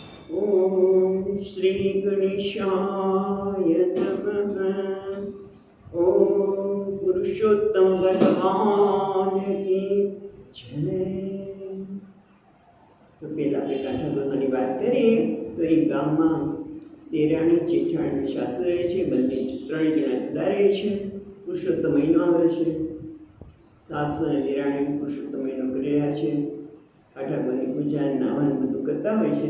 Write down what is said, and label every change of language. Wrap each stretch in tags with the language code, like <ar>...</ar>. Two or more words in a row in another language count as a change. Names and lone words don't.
<sa>ओम श्री गणेशाय नमः।</sa> <hi>ओम पुरुषोत्तम भगवान की जय।</hi> <gu>તો પહેલા આપણે કાંઠા ધોરણની વાત કરીએ તો એક ગામમાં દેરાણી જેઠાણી સાસુ રહે છે, બંને ત્રણેય જણા જુદા રહે છે। પુરુષોત્તમ મહિનો આવે છે, સાસુ અને દેરાણી પુરુષોત્તમ મહિનો કરી રહ્યા છે, કાંઠાગોરની પૂજા નાવાનું બધું કરતા હોય છે।</gu>